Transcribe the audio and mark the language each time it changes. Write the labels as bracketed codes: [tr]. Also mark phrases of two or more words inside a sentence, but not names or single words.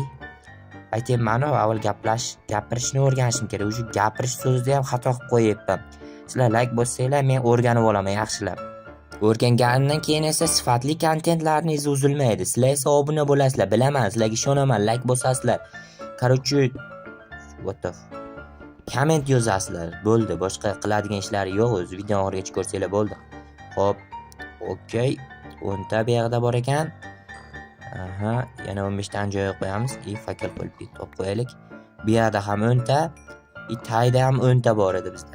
[uz] Aytayman, avval gapirishni o'rganishim kerak. O'sha gapirish so'zida ham xato qilib qo'yibman. Sizlar like bossanglar, men o'rganib olaman yaxshilab. O'rganganimdan keyin esa sifatli kontentlaringiz uzilmaydi. Sizlar esa obuna bo'lasizlar, bilaman, sizlarga ishonaman, like bosasizlar. Короче, [en] what the comment yozasizlar. [uz] Bo'ldi, boshqa qiladigan ishlari yo'q, o'zi video oxirigacha ko'rsanglar bo'ldi. Xo'p, okey. 10 ta bu yerda bor ekan. Aha, yana 15 tani joyga qo'yamiz. Fakir qo'yib bitib qo'yaylik. Bu yerda ham 10 ta, tayda ham 10 ta bor edi bizda.